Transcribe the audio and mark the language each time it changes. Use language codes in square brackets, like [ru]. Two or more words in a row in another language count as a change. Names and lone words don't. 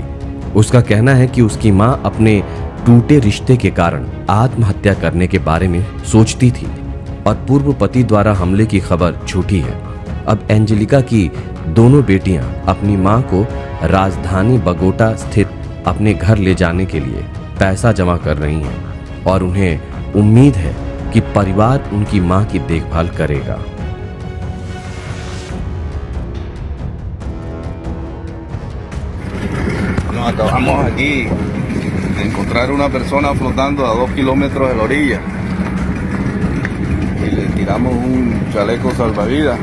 [hi] उसका कहना है कि उसकी मां अपने टूटे रिश्ते के कारण आत्महत्या करने के बारे में सोचती थी और पूर्व पति द्वारा हमले की खबर झूठी है। अब एंजेलिका की दोनों बेटियां अपनी मां को राजधानी बगोटा स्थित अपने घर ले जाने के लिए पैसा जमा कर रही हैं और उन्हें उम्मीद है कि परिवार उनकी मां की देखभाल करेगा। [es] Nos acabamos aquí de encontrar una persona flotando a 2 kilómetros de la orilla y le tiramos un chaleco salvavidas.